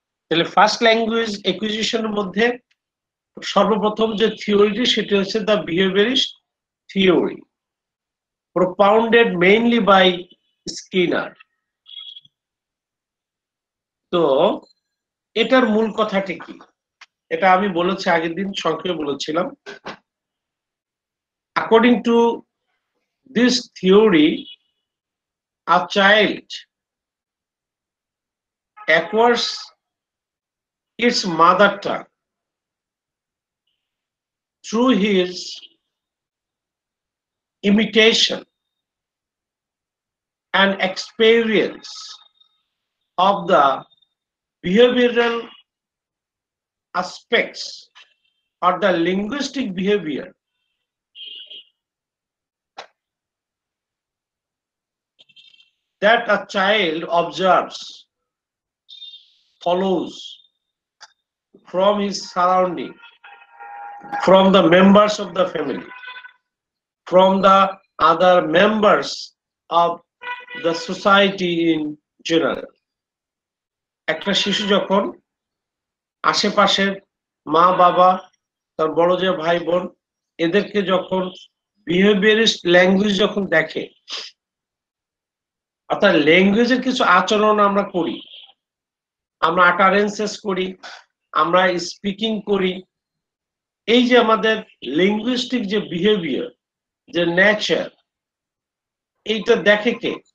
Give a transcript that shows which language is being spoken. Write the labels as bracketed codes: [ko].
[bn] তাহলে first language অ্যাকুইজিশনের মধ্যে সর্বপ্রথম যে থিওরিটি সেটি হচ্ছে the বিহেভিয়ারিস্ট theory, [en] propounded mainly by [bn] Skinner. তো এটার মূল কথাটি কি, এটা আমি বলেছি আগের দিন, সংক্ষেপে বলেছিলাম। [en] According to this theory, a child acquires its mother tongue through his imitation and experience of the behavioral aspects or the linguistic behavior that a child observes, follows from his surrounding, from the members of the family, from the other members of the society in general. [bn] একটা শিশু যখন আশেপাশের মা বাবা, তার বড় যে ভাই বোন, এদেরকে যখন বিহেভিয়ারিস্ট ল্যাঙ্গুয়েজ যখন দেখে, অর্থাৎ ল্যাঙ্গুয়েজের কিছু আচরণ আমরা করি, আমরা আটারেন্সেস করি, আমরা স্পিকিং করি, এই যে আমাদের লিঙ্গুইস্টিক যে বিহেভিয়ার, যে নেচার, এইটা দেখে কে?